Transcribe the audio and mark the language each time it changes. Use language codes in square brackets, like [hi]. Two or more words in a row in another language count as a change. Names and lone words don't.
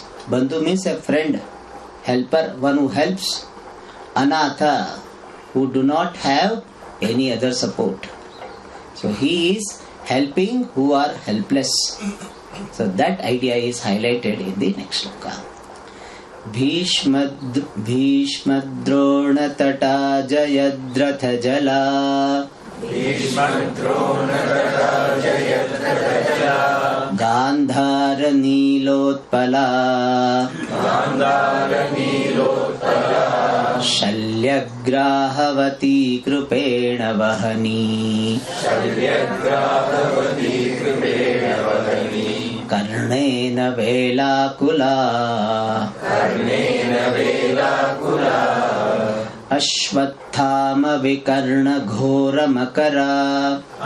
[en] Bandhu means a friend, helper, one who helps. Anatha, who do not have any other support. So he is helping who are helpless. So that idea is highlighted in the next shloka. [sa] Bhishmadrona tata jayadratha jala Gandhara Nilotpala Shalyagrahavati Krupena Vahani Karnena Velakula Ashwathama Vikarna Ghora Makara